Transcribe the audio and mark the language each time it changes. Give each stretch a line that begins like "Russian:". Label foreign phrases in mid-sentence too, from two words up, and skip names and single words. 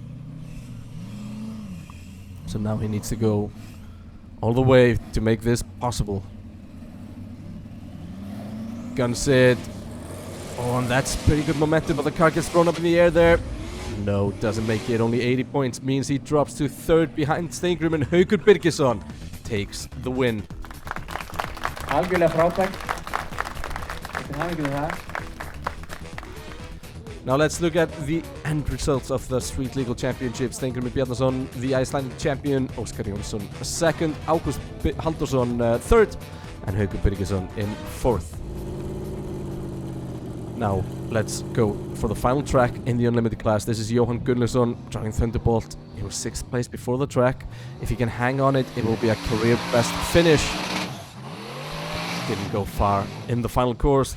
English: So now he needs to go all the way to make this possible. Gunsid. Oh, and that's pretty good momentum, but the car gets thrown up in the air there. No, doesn't make it. Only 80 points means he drops to third behind Steingrímur, and Haukur Birgisson takes the win.
Icelandic: Algjörlega frábært. Þetta hafi ekki það.
English: Now let's look at the end results of the Street Legal Championship. Steingrímur Bjarnason, the Icelandic champion. Óskar Jónsson second. Ágúst Halldórsson third. And Haukur Birgisson in fourth. Now let's go for the final track in the Unlimited class. This is Jóhann Gunnlaugsson driving Thunderbolt. He was 6th place before the track. If he can hang on it, it will be a career best finish. Didn't go far in the final course.